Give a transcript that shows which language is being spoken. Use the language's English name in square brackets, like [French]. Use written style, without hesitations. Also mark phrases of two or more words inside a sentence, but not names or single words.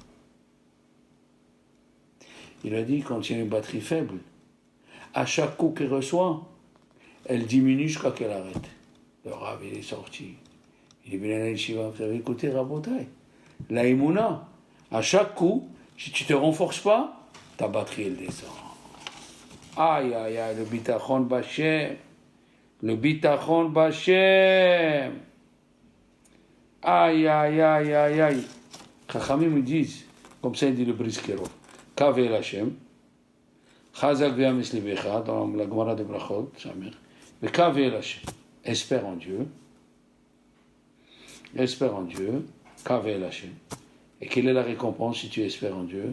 [French] Il a dit, quand il y a une batterie faible, à chaque coup qu'elle reçoit, elle diminue jusqu'à qu'elle arrête. Le Rav, il est sorti. Il est venu à la yeshiva. Vous avez écouté Rabotai? La Emouna, à chaque coup, si tu ne te renforces pas, ta batterie, elle descend. Aïe, aïe, aïe, le [Hebrew] ביטחון בהשם. Le ביטחון בהשם. [French] Aïe, aïe, aïe, aïe, aïe. Chachamim me disent, comme ça il dit le Briskero, [Hebrew] קוה אל השם חזק ויאמץ לבך, [French] dans la Gemara de Brachot, sa mère, mais [Hebrew] קוה אל השם, [French] espère en Dieu, [Hebrew] קוה אל השם, [French] Et quelle est la récompense si tu espères en Dieu?